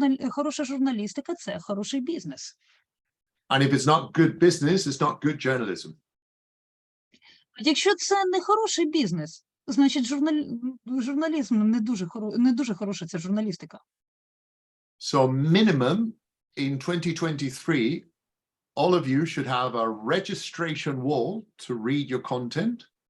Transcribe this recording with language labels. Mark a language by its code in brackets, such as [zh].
[uk] Хороша журналістика – це хороший бізнес. [en] And if it's not good business, it's not good journalism. [uk] Якщо це не хороший бізнес, значить журналізм не дуже хороша ця журналістика. [en] So minimum in 2023, all of you should have a registration wall to read your content.